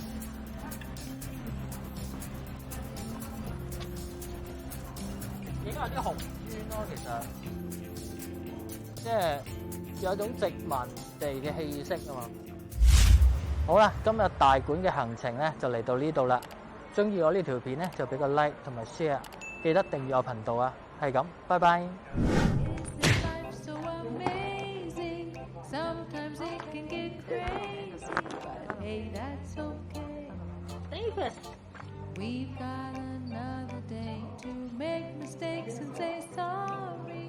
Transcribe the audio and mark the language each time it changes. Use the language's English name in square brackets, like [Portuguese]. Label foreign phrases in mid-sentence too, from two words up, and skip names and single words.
[Cantonese] 影下啲紅磚咯，其實即係有一種殖民地嘅氣息啊嘛。好啦，今日大館嘅行程咧就嚟到呢度啦。中意我呢條片咧就俾個 like 同埋 share， 記得訂閱我頻道啊。係咁，拜拜。 [English] We've got another day to make mistakes and say sorry.